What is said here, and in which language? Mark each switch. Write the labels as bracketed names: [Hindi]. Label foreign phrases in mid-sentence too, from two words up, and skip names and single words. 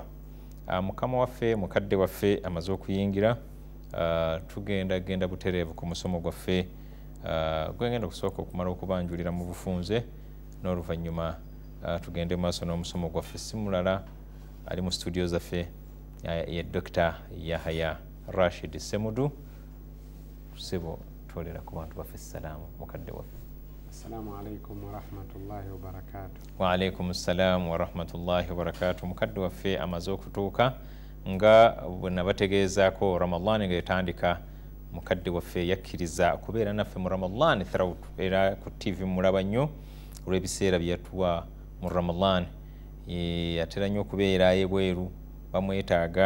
[Ganda] Mukama waffe mukadde waffe amaze okuyingira, tugenda butereevu ku musomo gwaffe gwegenda okusooka okumala okubanjulira mu bufunze, n'oluvannyuma tugende mu maaso n'omusomo gwaffe. Si mulala ali mu studio zaffe ye Dr. Yahya Rashid Semudu. Sebo tolera ku bantu baffe salaamu mukadde waffe. [Arabic] السلام عليكم ورحمة الله وبركاته. وعليكم السلام ورحمة الله وبركاته. [Ganda] Mukadde waffe amaze okutuuka nga nabategeezaako Ramadan nga etandika. Mukadde waffe yakkiriza kubeera naffe mu Ramadan throughout, era ku TV mulaba nnyo olw'ebiseera bye yatuwa mu Ramadan. Atera nnyo okubeera ebweru, bamwetaaga.